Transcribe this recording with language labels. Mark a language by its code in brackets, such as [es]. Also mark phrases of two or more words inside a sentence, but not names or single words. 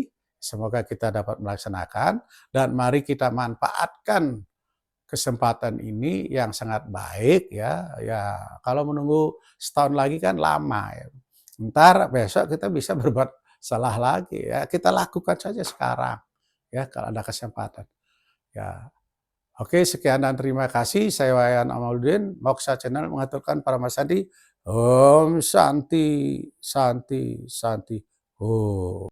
[id] Semoga kita dapat melaksanakan dan mari kita manfaatkan kesempatan ini yang sangat baik ya. Ya, kalau menunggu setahun lagi kan lama ya. Ntar besok kita bisa berbuat salah lagi ya. Kita lakukan saja sekarang ya kalau ada kesempatan. Ya. Oke, sekian dan terima kasih. Saya Wayan Amaluddin, Moksha Channel mengaturkan para Mas Santi. [sa] Om Santi, Santi, Santi. Om.